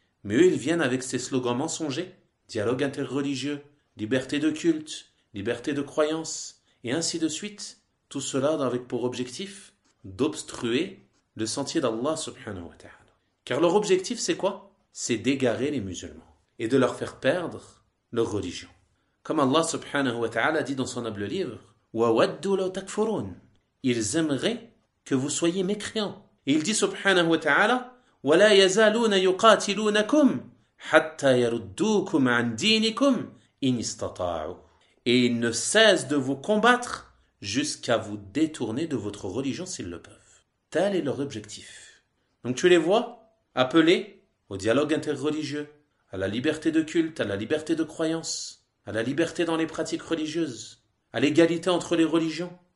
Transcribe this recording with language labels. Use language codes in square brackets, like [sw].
[fr] Mais eux, ils viennent avec ces slogans mensongers, dialogue interreligieux, liberté de culte, liberté de croyance, et ainsi de suite, tout cela avec pour objectif d'obstruer le sentier d'Allah subhanahu wa ta'ala. Car leur objectif, c'est quoi? C'est d'égarer les musulmans et de leur faire perdre leur religion. Comme Allah subhanahu wa ta'ala dit dans son noble livre, [ar] وَوَدُّوا لَوْ تَكْفُرُونَ. [fr] Ils aimeraient que vous soyez mécréants. Et il dit subhanahu wa ta'ala, [ar] وَلَا يَزَالُونَ يُقَاتِلُونَكُمْ حَتَّى يَرُدُّوكُمْ عَنْ دِينِكُمْ إِنْ اسْتَطَاعُوا. [fr] Et ils ne cessent de vous combattre jusqu'à vous détourner de votre religion s'ils le peuvent. Tel est leur objectif. Donc tu les vois appeler au dialogue interreligieux, à la liberté de culte, à la liberté de croyance, à la liberté dans les pratiques religieuses, à l'égalité entre les religions.